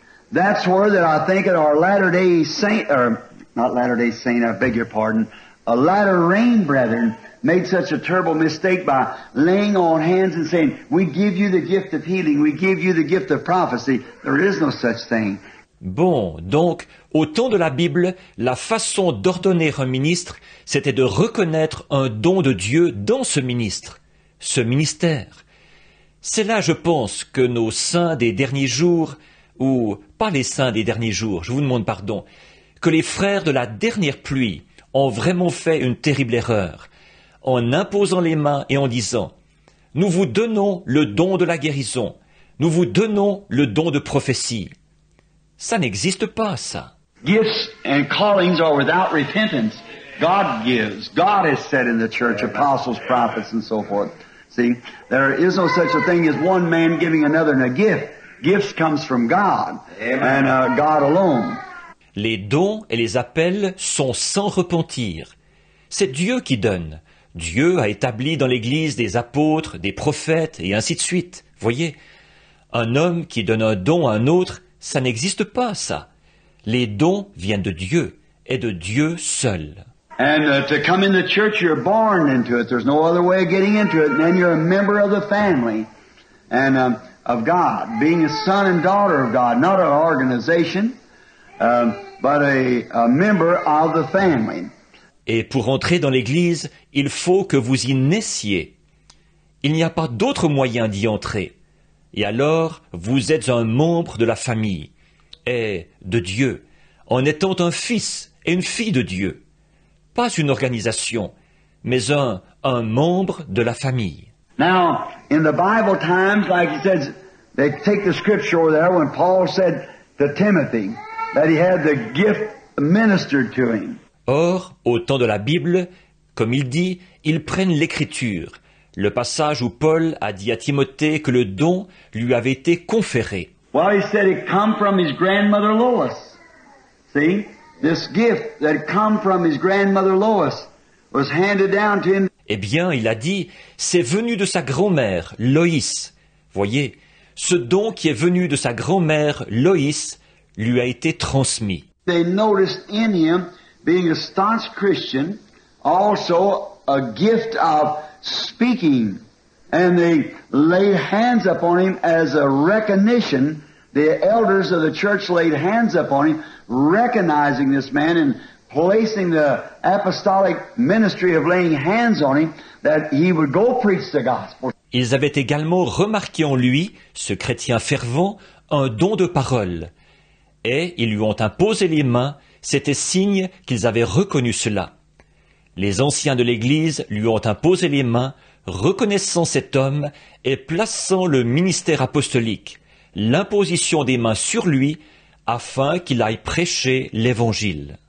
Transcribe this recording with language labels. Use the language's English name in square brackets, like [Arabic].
[English] That's where that I think that our Latter-day Saint, or not Latter-day Saint, I beg your pardon, a Latter Rain brethren made such a terrible mistake by laying on hands and saying, we give you the gift of healing, we give you the gift of prophecy. There is no such thing. [French] Bon, donc, au temps de la Bible, la façon d'ordonner un ministre, c'était de reconnaître un don de Dieu dans ce ministre, ce ministère. C'est là, je pense, que nos saints des derniers jours, ou pas les saints des derniers jours, je vous demande pardon, que les frères de la dernière pluie ont vraiment fait une terrible erreur, en imposant les mains et en disant « Nous vous donnons le don de la guérison, nous vous donnons le don de prophétie ». Ça n'existe pas, ça. [English] Gifts and callings are without repentance. God gives. God has said in the church, apostles, prophets, and so forth. See, there is no such a thing as one man giving another a gift. Gifts comes from God, and God alone. [French] Les dons et les appels sont sans repentir. C'est Dieu qui donne. Dieu a établi dans l'Église des apôtres, des prophètes, et ainsi de suite. Voyez, un homme qui donne un don à un autre, ça n'existe pas, ça. Les dons viennent de Dieu, et de Dieu seul. [English] And to come in the church, you're born into it. There's no other way of getting into it. And then you're a member of the family and of God, being a son and daughter of God, not an organization, but a member of the family. [French] Et pour entrer dans l'Église, il faut que vous y naissiez. Il n'y a pas d'autre moyen d'y entrer. Et alors, vous êtes un membre de la famille, et de Dieu, en étant un fils et une fille de Dieu. Pas une organisation, mais un membre de la famille. [English] Now, in the Bible times, like he says, they take the scripture over there when Paul said to Timothy that he had the gift ministered to him. [French] Or, au temps de la Bible, comme il dit, ils prennent l'Écriture, le passage où Paul a dit à Timothée que le don lui avait été conféré. [English] Well, he said it come from his grandmother Lois. See? This gift that come from his grandmother Lois was handed down to him. [French] Eh bien, il a dit, c'est venu de sa grand-mère, Loïs. Voyez, ce don qui est venu de sa grand-mère, Loïs, lui a été transmis. [English] They noticed in him, being a staunch Christian, also a gift of speaking. And they laid hands upon him as a recognition. The elders of the church laid hands upon him, recognizing this man and placing the apostolic ministry of laying hands on him, that he would go preach the gospel. [French] Ils avaient également remarqué en lui, ce chrétien fervent, un don de parole. Et ils lui ont imposé les mains, c'était signe qu'ils avaient reconnu cela. Les anciens de l'Église lui ont imposé les mains, reconnaissant cet homme et plaçant le ministère apostolique, l'imposition des mains sur lui, afin qu'il aille prêcher l'Évangile.